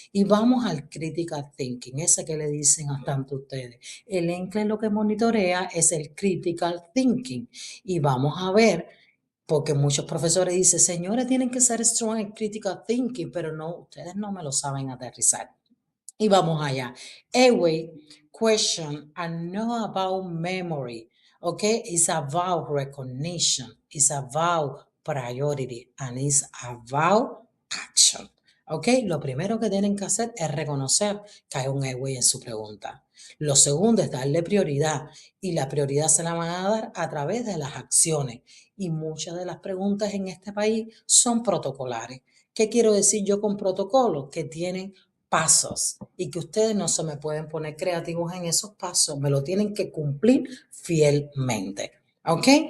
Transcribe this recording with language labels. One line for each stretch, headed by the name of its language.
Spanish: Y vamos al critical thinking, ese que le dicen a tanto ustedes. El ENCLE lo que monitorea es el critical thinking. Y vamos a ver, porque muchos profesores dicen, señores, tienen que ser strong en critical thinking, pero no, ustedes no me lo saben aterrizar. Y vamos allá.
English: Airway, question, and know about memory. Okay, it's about recognition, it's about priority, and it's about action.
Spanish: Ok, lo primero que tienen que hacer es reconocer que hay un airway en su pregunta. Lo segundo es darle prioridad y la prioridad se la van a dar a través de las acciones. Y muchas de las preguntas en este país son protocolares. ¿Qué quiero decir yo con protocolos? Que tienen pasos y que ustedes no se me pueden poner creativos en esos pasos, me lo tienen que cumplir fielmente. ¿Ok?